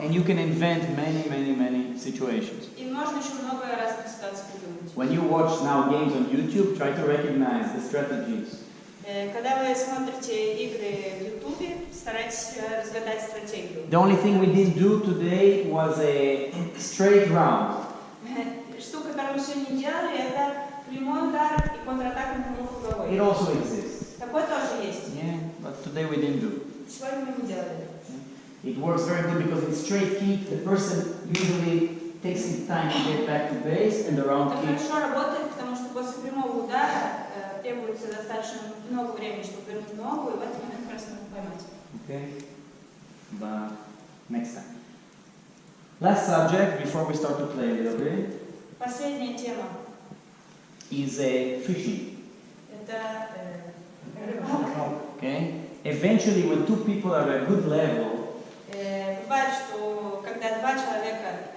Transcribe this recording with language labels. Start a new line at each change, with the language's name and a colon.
English: and you can invent many situations.
Russian: И можно еще много разных ситуаций придумать.
English: When you watch now games on YouTube, try to recognize the strategies.
Russian: Когда вы смотрите игры в Ютубе, старайтесь разгадать стратегию.
English: The only thing we didn't do today was a straight round.
Russian: Штука, которую мы сегодня делали, это прямой удар и контратака на прямой круговой.
English: It also exists.
Russian: Такой тоже есть.
English: Yeah, but today we didn't do.
Russian: Сегодня мы не делали.
English: It works very good because in straight kick, the person usually takes some time to get back to base, and the round
Russian: Это
English: kick.
Russian: хорошо работает, потому что после прямого удара требуется достаточно много времени, чтобы вернуть ногу, и в этот момент как раз надо поймать.
English: Okay, but next time. Last subject before we start to play a little bit
Russian: Последняя тема
English: is a fishing.
Russian: – это рыбалка.
English: Okay, eventually when two people are at a good level,
Russian: Бывает, что когда два человека